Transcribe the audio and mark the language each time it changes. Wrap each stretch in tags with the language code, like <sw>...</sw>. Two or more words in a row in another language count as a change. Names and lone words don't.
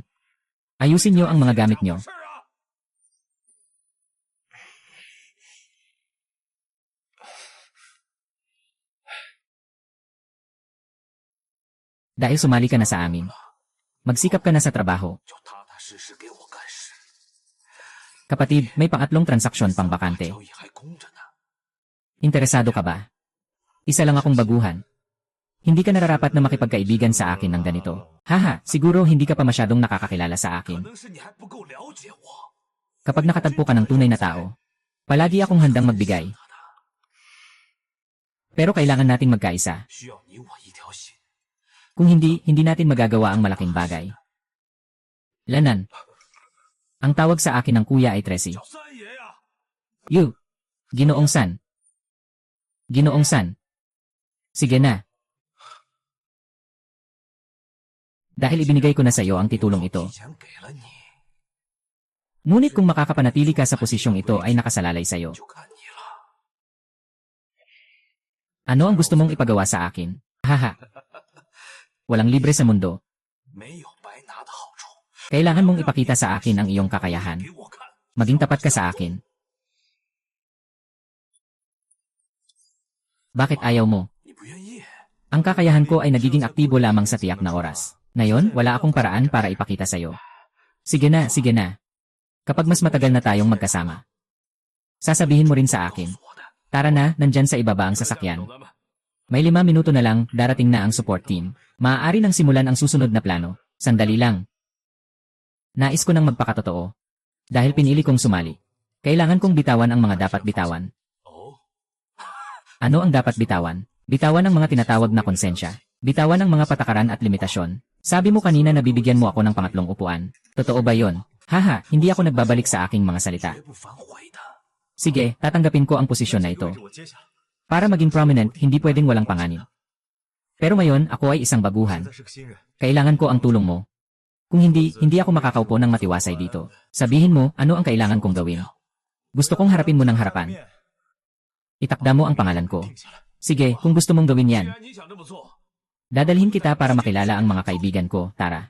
<tl>Ayusin niyo ang mga gamit niyo.</tl> <zh>事啊！</zh> <tl>Dahil sumali ka na sa amin. Magsikap ka na sa trabaho.</tl> <zh>就踏踏实实给我干事。</zh> <tl>Kapatid, may pangatlong transaksyon pang bakante.</tl> <zh>交易还空着呢。</zh> <tl>Interesado ka ba? Isa lang akong baguhan. Hindi ka nararapat na makipagkaibigan sa akin ng ganito. Haha, siguro hindi ka pa masyadong nakakakilala sa</tl> <zh>可</zh> <tl>akin.</tl> <zh>能是你还不够了解我。</zh> <tl>Kapag nakatagpo ka ng tunay na tao, palagi akong handang magbigay. Pero kailangan nating magkaisa.</tl> <zh>需要你我一条心。</zh> <tl>Kung hindi, hindi natin magagawa ang malaking bagay. Lanan. Ang tawag sa akin ng kuya ay Tracy.</tl> <zh>叫三爷呀！</zh> <tl>You. Ginoong San. Ginoong San. Sige na. Dahil ibinigay ko na sa iyo ang titulong ito.</tl> <zh>提前给了你，</zh> <tl>Ngunit kung makakapanatili ka sa posisyong ito ay nakasalalay sa iyo.</tl> <zh>就看你了。</zh> <tl>Ano ang gusto mong ipagawa sa akin? Haha. Walang libre sa mundo.</tl> <zh>没有白拿的好处，</zh> <tl>Kailangan mong ipakita sa akin ang iyong kakayahan.</tl> <zh>给我看。</zh> <tl>Maging tapat ka sa akin. Bakit ayaw mo?</tl> <zh>你不愿意？</zh> <tl>Ang kakayahan ko ay nagiging aktibo lamang sa tiyak na oras. Ngayon, wala akong paraan para ipakita sa iyo. Sige na, sige na. Kapag mas matagal na tayong magkasama. Sasabihin mo rin sa akin.</tl> <zh>我的，</zh> <tl>Tara na, nandyan sa ibaba ang sasakyan. May 5 minuto na lang, darating na ang support team. Maaari nang simulan ang susunod na plano. Sandali lang. Nais ko nang magpakatotoo. Dahil pinili kong sumali. Kailangan kong bitawan ang mga dapat bitawan. 哦， Ano ang dapat bitawan? Bitawan ang mga tinatawag na konsensya. Bitawan ang mga patakaran at limitasyon. Sabi mo kanina na bibigyan mo ako ng pangatlong upuan. Totoo ba yon? Haha, hindi ako nagbabalik sa aking mga salita.</tl> <zh>绝不反悔的。</zh> <tl>Sige, tatanggapin ko ang posisyon na ito.</tl> <zh>我接下，</zh> <tl>Para maging prominent, hindi pwedeng walang panganib. Pero ngayon, ako ay isang baguhan.</tl> <zh>是个新人，</zh> <tl>Kailangan ko ang tulong mo. Kung hindi, hindi ako makakaupo ng matiwasay dito. Sabihin mo, ano ang kailangan kong gawin. Gusto kong harapin mo ng harapan. Itakda mo ang pangalan ko.</tl> <zh>定下来。</zh> <tl>Sige, kung gusto mong gawin</tl> <zh>既</zh> <tl>yan,</tl> <zh>然你想这么做，</zh> <tl>dadalhin kita para makilala ang mga kaibigan ko, Tara.</tl>